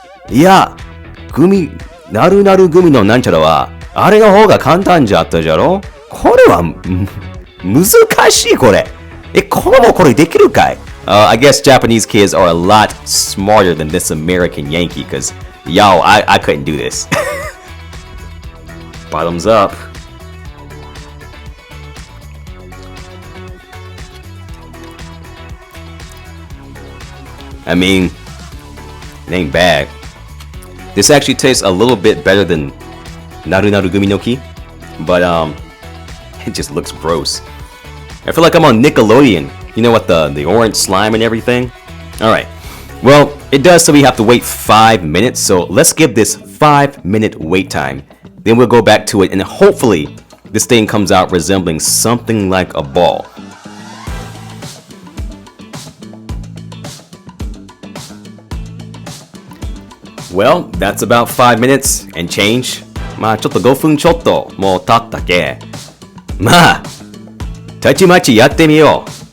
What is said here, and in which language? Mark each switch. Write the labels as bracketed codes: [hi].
[ja] いや、なるなるグミのなんちゃらは、あれの方が簡単じゃったじゃろ。これは、難しいこれ。子供これできるかい？ [en] I guess Japanese kids are a lot smarter than this American Yankee, because, yo, I couldn't do this. Bottoms up. I mean, it ain't bad. This actually tastes a little bit better than Naru Naru Gumi no Ki, but it just looks gross. I feel like I'm on Nickelodeon, you know, with the orange slime and everything. Alright, well, it does so we have to wait 5 minutes, so let's give this 5-minute wait time. Then we'll go back to it, and hopefully this thing comes out resembling something like a ball. Well, that's about 5 minutes and change. [ja] まあちょっと5分ちょっともう経ったけ。まあたちまちやってみよう。